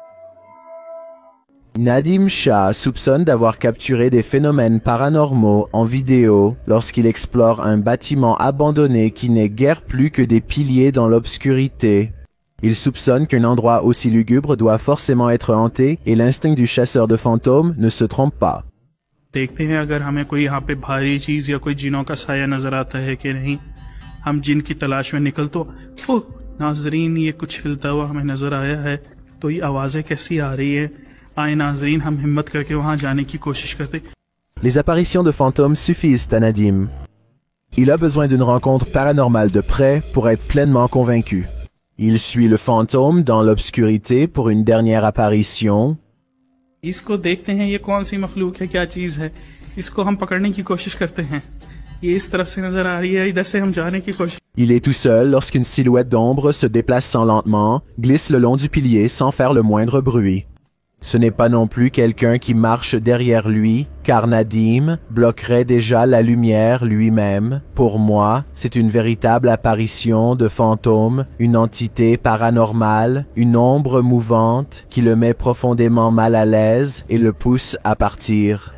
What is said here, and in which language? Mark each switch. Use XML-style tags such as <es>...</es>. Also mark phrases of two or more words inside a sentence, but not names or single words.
<fr>Nadim Shah soupçonne d'avoir capturé des phénomènes paranormaux en vidéo lorsqu'il explore un bâtiment abandonné qui n'est guère plus que des piliers dans l'obscurité. Il soupçonne qu'un endroit aussi lugubre doit forcément être hanté et l'instinct du chasseur de fantômes ne se trompe pas.</fr> <hi>देखते हैं अगर हमें कोई यहाँ पे भारी चीज या कोई जिनों का साया नजर आता है कि नहीं। हम जिन की तलाश में निकल तो नाजरीन ये कुछ हिलता हुआ हमें नजर आया है। तो ये आवाजें कैसी आ रही है? आए नाजरीन हम हिम्मत करके वहां जाने की कोशिश करते।</hi> <fr>Les apparitions de fantômes suffisent à Nadim. Il a besoin d'une rencontre paranormale de près pour être pleinement convaincu. Il suit le fantôme dans l'obscurité pour une dernière apparition.</fr> <hi>इसको देखते हैं ये कौन सी मखलूक है, क्या चीज है। इसको हम पकड़ने की कोशिश करते हैं। ये इस तरफ से नजर आ रही है, इधर से हम जाने की कोशिश।</hi> <fr>Il est tout seul lorsqu'une silhouette d'ombre se déplaçant lentement, glisse le long du pilier sans faire le moindre bruit. Ce n'est pas non plus quelqu'un qui marche derrière lui, car Nadim bloquerait déjà la lumière lui-même. Pour moi, c'est une véritable apparition de fantôme, une entité paranormale, une ombre mouvante qui le met profondément mal à l'aise et le pousse à partir.</fr>